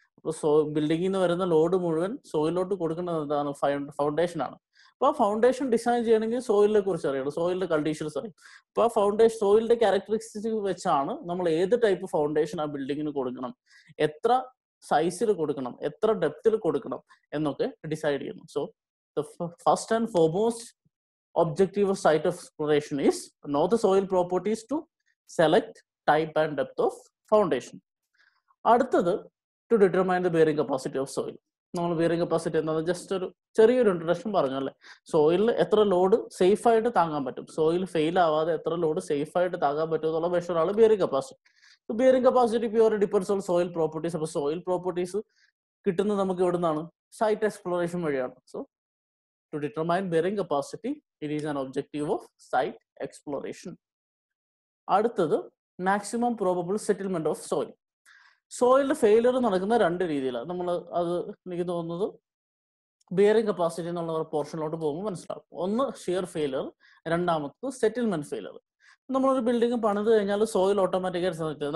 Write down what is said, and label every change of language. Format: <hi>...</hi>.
<ml>അപ്പോൾ ബിൽഡിങ്ങിൽ നിന്ന് വരുന്ന ലോഡ് മുഴുവൻ സോയിലോട്ട് കൊടുക്കേണ്ടത് എന്താണ്? ഫൗണ്ടേഷൻ ആണ്. അപ്പോൾ ആ ഫൗണ്ടേഷൻ ഡിസൈൻ ചെയ്യണമെങ്കിൽ സോയിലിനെ കുറിച്ച് അറിയണം, സോയിലിന്റെ കണ്ടീഷൻസ് അറിയും. അപ്പോൾ ആ ഫൗണ്ടേഷൻ സോയിലിന്റെ ക്യാരക്ടറിസ്റ്റിക്സ് വെച്ചാണ് നമ്മൾ ഏത് ടൈപ്പ് ഫൗണ്ടേഷൻ ആ ബിൽഡിങ്ങിന് കൊടുക്കണം, എത്ര സൈസിൽ കൊടുക്കണം, എത്ര ഡെപ്തിൽ കൊടുക്കണം എന്നൊക്കെ ഡിസൈഡ് ചെയ്യുന്നു. So</ml> <en>the first and foremost objective of site exploration is know the soil properties to select type and depth of foundation.</en> <ml>അടുത്തത്</ml> <en>to determine the bearing capacity of soil.</en> <ml>നമ്മൾ ബിയറിംഗ് കപ്പാസിറ്റി എന്താണെന്ന് just ഒരു ചെറിയൊരു introduction പറഞ്ഞു അല്ലേ? സോയിലിൽ എത്ര load safe ആയിട്ട് താങ്ങാൻ പറ്റും, സോയിൽ ഫെയിൽ ആവാതെ എത്ര ലോഡ് സേഫ് ആയിട്ട് താങ്ങാൻ പറ്റും എന്നുള്ള മെഷറാണ് bearing capacity. Bearing capacity</ml> <en>Pure depends on soil properties.</en> <ml>അപ്പോൾ സോയിൽ പ്രോപ്പർട്ടീസ് കിട്ടുന്നത് നമുക്ക് എവിടെ നിന്നാണ്? സൈറ്റ് എക്സ്പ്ലോറേഷൻ വഴിയാണ്.</ml> <en>So to determine bearing capacity, it is an objective of site exploration.</en> <ml>അടുത്തത്</ml> <en>Maximum probable settlement of soil.</en> <ml>സോയിലിന്റെ failure നടക്കുന്ന 2 രീതിയിലാണ്. നമ്മൾ അത് എനിക്ക് തോന്നുന്നത് ബിയറിംഗ് കപ്പാസിറ്റി എന്നുള്ള പോർഷനിലോട്ട് പോകുമ്പോൾ മനസ്സിലാവും. ഒന്ന് ഷിയർ ഫെയിലിയർ, രണ്ടാമത്തത് സെറ്റിൽമെന്റ് ഫെയിലിയർ. നമ്മളൊരു ബിൽഡിംഗ് പണിത് കഴിഞ്ഞാൽ സോയിൽ ഓട്ടോമാറ്റിക്കായിട്ട് സെലക്ട് ചെയ്യും.</ml>